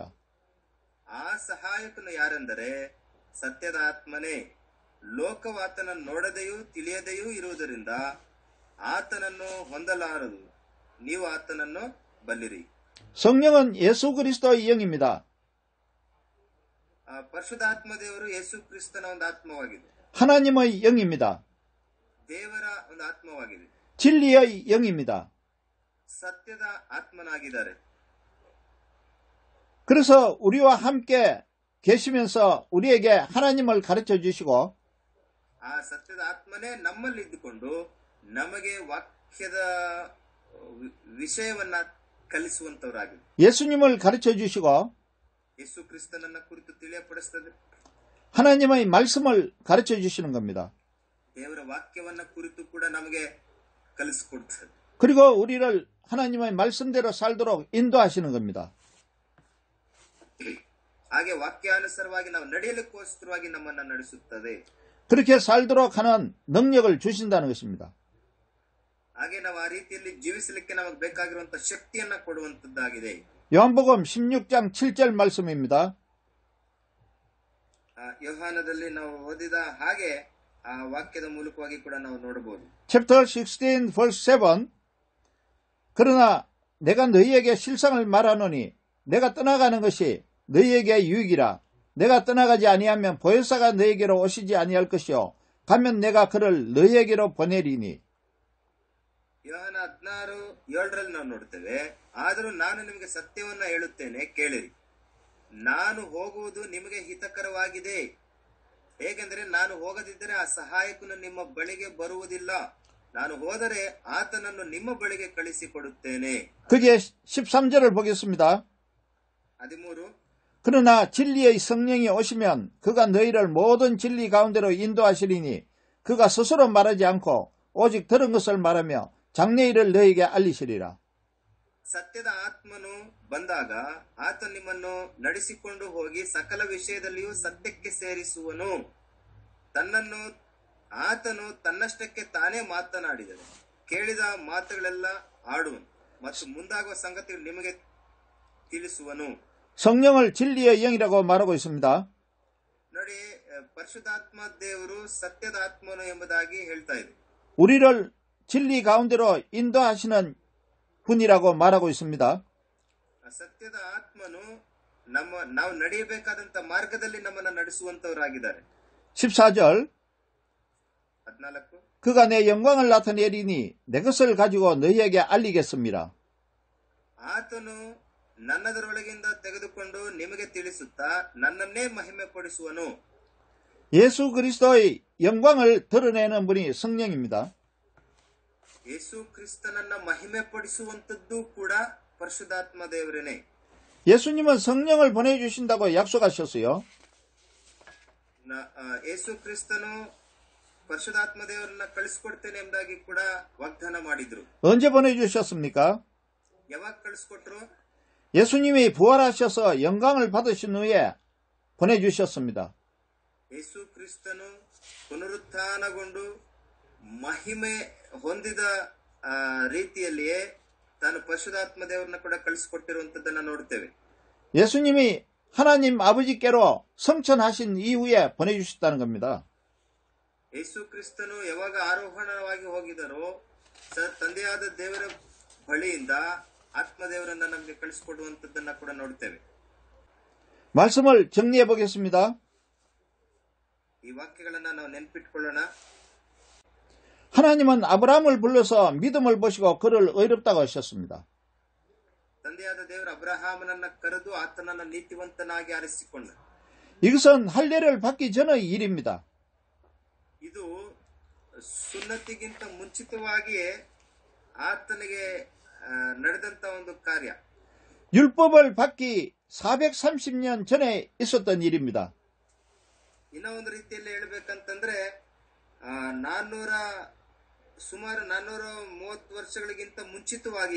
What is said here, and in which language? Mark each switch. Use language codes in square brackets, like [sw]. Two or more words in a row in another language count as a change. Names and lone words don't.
[kn] ಆ ಸಹಾಯಕನು ಯಾರೆಂದರೆ ಸತ್ಯದ ಆತ್ಮನೇ. ಲೋಕವು ಆತನನ್ನು ನೋಡದೆಯೂ ತಿಳಿಯದೆಯೂ ಇರುವುದರಿಂದ ಆತನನ್ನು ಹೊಂದಲಾರದು. ನೀವು ಆತನನ್ನು ಬಲ್ಲಿರಿ. [ko] 성령은 예수 그리스도의 영입니다. [kn] ಪರಿಶುದ್ಧಾತ್ಮ ದೇವರು ಯೇಸು ಕ್ರಿಸ್ತನ ಒಂದು ಆತ್ಮವಾಗಿದೆ. [ko] 하나님의 영입니다. [kn] ದೇವರ ಒಂದು ಆತ್ಮವಾಗಿದೆ. [ko] 진리의 영입니다. [kn] ಸತ್ಯದ ಆತ್ಮನಾಗಿದ್ದಾರೆ. [ko] 그래서 우리와 함께 계시면서 우리에게 하나님을 가르쳐 주시고 [kn] ಆ ಸತ್ಯದ ಆತ್ಮನೇ ನಮ್ಮಲ್ಲಿ ಇದ್ದುಕೊಂಡು ನಮಗೆ ವಾಕ್ಯದ ವಿಷಯವನ್ನ ಕಲಿಸುವಂತವರಾಗಿದೆ. [ko] 예수님을 가르쳐 주시고 [kn] ಯೇಸು ಕ್ರಿಸ್ತನನ್ನ ಕುರಿತು ತಿಳಿಯಪಡಿಸುತ್ತದೆ. [ko] 하나님의 말씀을 가르쳐 주시는 겁니다. [kn] ದೇವರ ವಾಕ್ಯವನ್ನ ಕುರಿತು ಕೂಡ ನಮಗೆ ಕಲಿಸಿಕೊಡುತ್ತದೆ. [ko] 그리고 우리를 하나님의 말씀대로 살도록 인도하시는 겁니다. [kn] ಹಾಗೆ ವಾಕ್ಯಾನುಸಾರವಾಗಿ ನಾವು ನಡೆಯಲಿಕ್ಕೋಸ್ಕರವಾಗಿ ನಮ್ಮನ್ನ ನಡೆಸುತ್ತದೆ. [ko] 그렇게 살도록 하는 능력을 주신다는 것입니다. [kn] ಹಾಗೆ ನಾವು ಆ ರೀತಿಯಲ್ಲಿ ಜೀವಿಸಲಿಕ್ಕೆ ನಮಗೆ ಬೇಕಾಗಿರುವಂತಹ ಶಕ್ತಿಯನ್ನ ಕೊಡುವಂತದ್ದಾಗಿದೆ. [ko] 요한복음 16장 7절 말씀입니다. [kn] ಯೋಹಾನದಲ್ಲಿ ನಾವು ಓದಿದ ಹಾಗೆ ಆ ವಾಕ್ಯದ ಮೂಲಕವಾಗಿ ಕೂಡ ನಾವು ನೋಡಬಹುದು. [en] Chapter 16 verse 7. [ko] 그러나 내가 너희에게 실상을 말하노니 내가 떠나가는 것이 너희에게 유익이라. 내가 떠나가지 아니하면 보혜사가 너희에게로 오시지 아니할 것이요 가면 내가 그를 너희에게로 보내리니. [kn] ಯೋಹಾನ 16:7ರಲ್ಲಿ ನಾವು ನೋಡ್ತೇವೆ. ಆದರೂ ನಾನು ನಿಮಗೆ ಸತ್ಯವನ್ನ ಹೇಳುತ್ತೇನೆ, ಕೇಳಿರಿ. ನಾನು ಹೋಗುವುದು ನಿಮಗೆ ಹಿತಕರವಾಗಿದೆ. ಹೇಗೆಂದರೆ ನಾನು ಹೋಗದಿದ್ದರೆ ಆ ಸಹಾಯಕನು ನಿಮ್ಮ ಬಳಿಗೆ ಬರುವುದಿಲ್ಲ. ನಾನು ಹೋದರೆ ಆತನನ್ನು ನಿಮ್ಮ ಬಳಿಗೆ ಕಳಿಸಿಕೊಡುತ್ತೇನೆ. [ko] 그게 13절을 보겠습니다. 13. 그러나 진리의 성령이 오시면 그가 너희를 모든 진리 가운데로 인도하시리니 그가 스스로 말하지 않고 오직 들은 것을 말하며 장래일을 너희에게 알리시리라. [kn] ಸತ್ಯದ ಆತ್ಮನು ಬಂದಾಗ ಆತ ನಿಮ್ಮನ್ನು ನಡೆಸಿಕೊಂಡು ಹೋಗಿ ಸಕಲ ವಿಷಯದಲ್ಲಿಯೂ ಸತ್ಯಕ್ಕೆ ಸೇರಿಸುವನು. ಆತನು ತನ್ನಷ್ಟಕ್ಕೆ ತಾನೇ ಮಾತನಾಡಿದನು, ಕೇಳಿದ ಮಾತುಗಳೆಲ್ಲ ಆಡುವನು ಮತ್ತು ಮುಂದಾಗುವ ಸಂಗತಿಗಳು ನಿಮಗೆ ತಿಳಿಸುವನು. [ko] 성령을 진리의 영이라고 말하고 있습니다. [kn] ನೋಡಿ, ಪರಿಶುದ್ಧಾತ್ಮ ದೇವರು ಸತ್ಯದ ಆತ್ಮನು ಎಂಬುದಾಗಿ ಹೇಳ್ತಾ ಇದೆ. [ko] 우리를 진리 가운데로 인도하시는 분이라고 말하고 있습니다. [kn] ಸತ್ಯದ ಆತ್ಮನು ನಾವು ನಡೆಯಬೇಕಾದಂತ ಮಾರ್ಗದಲ್ಲಿ ನಮ್ಮನ್ನು ನಡೆಸುವಂತವರಾಗಿದ್ದಾರೆ. [ko] 14절 14 그가 내 영광을 나타내리니 내 것을 가지고 너희에게 알리겠습니다. [kn] ಆತನು ನನ್ನದರೊಳಗಿಂದ ತೆಗೆದುಕೊಂಡು ನಿಮಗೆ ತಿಳಿಸುತ್ತಾ ನನ್ನನ್ನೇ ಮಹಿಮೆ ಪಡಿಸುವನು. [ko] 예수 그리스도의 영광을 드러내는 분이 성령입니다. [kn] ಯೇಸು ಕ್ರಿಸ್ತನನ್ನ ಮಹಿಮೆ ಪಡಿಸುವಂತದ್ದು ಕೂಡ ಪರಿಶುದ್ಧಾತ್ಮ ದೇವರೇನೆ. [ko] 예수님은 성령을 보내주신다고 약속하셨어요. [kn] ಯೇಸು ಕ್ರಿಸ್ತನು ಪರಿಶುದ್ಧಾತ್ಮ ದೇವರನ್ನ ಕಳಿಸ್ಕೊಡ್ತೇನೆ ಎಂಬುದಾಗಿ ಕೂಡ ವಾಗ್ದಾನ ಮಾಡಿದ್ರು. [ko] 언제 보내주셨습니까? [kn] ಯಾವಾಗ ಕಳಿಸ್ಕೊಟ್ರು? [ko] 예수님이 부활하셔서 영광을 받으신 후에 보내주셨습니다. [kn] ಯೇಸು ಕ್ರಿಸ್ತನು ಪುನರುತ್ಥಾನಗೊಂಡು ಮಹಿಮೆ ಹೊಂದಿದ ರೀತಿಯಲ್ಲಿಯೇ ತಾನು ಪರಿಶುದ್ಧಾತ್ಮ ದೇವರನ್ನ ಕೂಡ ಕಳಿಸಿಕೊಟ್ಟಿರುವಂತದ್ದನ್ನ ನೋಡ್ತೇವೆ. [ko] 예수님이 하나님 아버지께로 성천하신 이후에 보내주셨다는 겁니다. [kn] ಯೇಸು ಕ್ರಿಸ್ತನು ಯಾವಾಗ ಆರೋಹಣವಾಗಿ ಹೋಗಿದರೋ ತಂದೆಯಾದ ದೇವರ ಬಳಿಯಿಂದ ಆತ್ಮದೇವರನ್ನ ನಮಗೆ ಕಳಿಸಿಕೊಡುವಂತದ್ದನ್ನ ಕೂಡ ನೋಡ್ತೇವೆ. [ko] 말씀을 정리해 보겠습니다. [kn] ಈ ವಾಕ್ಯಗಳನ್ನ ನಾವು ನೆನಪಿಟ್ಕೊಳ್ಳೋಣ. [ko] 하나님은 아브라함을 불러서 믿음을 보시고 그를 의롭다고 하셨습니다. [kn] ತಂದೆಯಾದ ದೇವರು ಅಬ್ರಹಾಮನನ್ನ ಕರೆದು ಆತನನ್ನ ನೀತಿವಂತನಾಗಿ ಆರಿಸಿಕೊಂಡ. [ko] 이것은 할례를 받기 전의 일입니다. [kn] ಇದು ಸುನ್ನತಿಗಿಂತ ಮುಂಚಿತವಾಗಿಯೇ ಆತನಿಗೆ ನಡೆದಂತ ಒಂದು ಕಾರ್ಯ. [ko] 율법을 받기 430년 전에 있었던 일입니다. [kn] ಇನ್ನ ಒಂದು ರೀತಿಯಲ್ಲಿ ಹೇಳ್ಬೇಕಂತಂದ್ರೆ ಸುಮಾರು 430 ವರ್ಷಗಳಿಗಿಂತ ಮುಂಚಿತವಾಗಿಯೇ